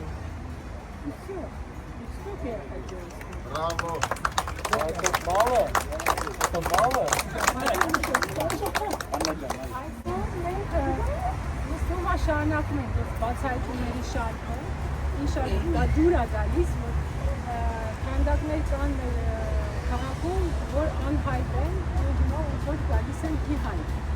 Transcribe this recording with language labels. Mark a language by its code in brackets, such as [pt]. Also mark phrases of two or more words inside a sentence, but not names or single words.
[ru] И все. И что я хотела сказать? Браво! Это мало? Это мало? [hy] Ես ում շարունակում ենք այս բացահայտումների շարքը, ինշալլահ դա դուր է գալիս, որ քանդակներ կան մեր քաղաքում, որ անհայտ են, ու հիմա որ գալիս են հիհայտ։